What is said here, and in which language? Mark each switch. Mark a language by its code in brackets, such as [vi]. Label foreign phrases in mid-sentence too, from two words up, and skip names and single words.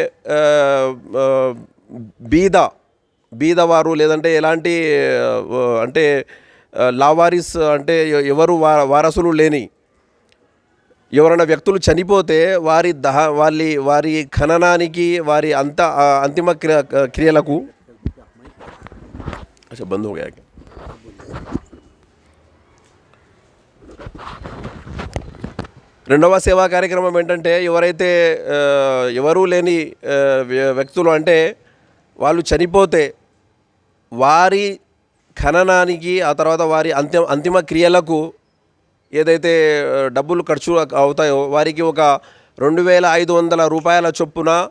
[te] బీదవారు లేదంటే ఎలాంటి అంటే లావారిస్ అంటే ఎవరు వారసులు లేని ఎవరైనా వ్యక్తులు చనిపోతే వారి ఖననానికి, వారి అంతిమ క్రియలకు [ur] اچھا بند ہو گیا کیا؟ [te] రెండవ సేవా కార్యక్రమం ఏంటంటే ఎవరైతే ఎవరూ లేని వ్యక్తులు అంటే వాళ్ళు చనిపోతే వారి ఖననానికి ఆ తర్వాత వారి అంతిమ క్రియలకు ఏదైతే డబ్బులు ఖర్చు అవుతాయో వారికి ఒక 2,500 రూపాయల చొప్పున